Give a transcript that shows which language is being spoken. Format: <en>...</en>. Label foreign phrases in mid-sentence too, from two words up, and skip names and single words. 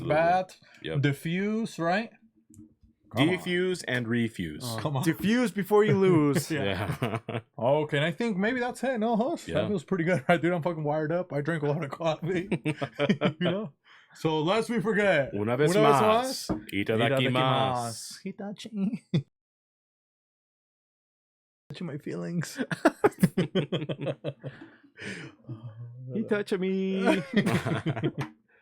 <en>take baths, Yep. diffuse, right? Come on. Defuse and refuse. Come on. Diffuse before you lose. Yeah. Okay, and I think maybe that's it. No, huh? Yeah. That feels pretty good, right, dude? I'm fucking wired up. I drink a lot of coffee. You know? So lest we forget.</en> <es>Una vez Una vez más. más.</es> <en>Itadakimasu. Hitachi. Touching my feelings. He touched me.</en>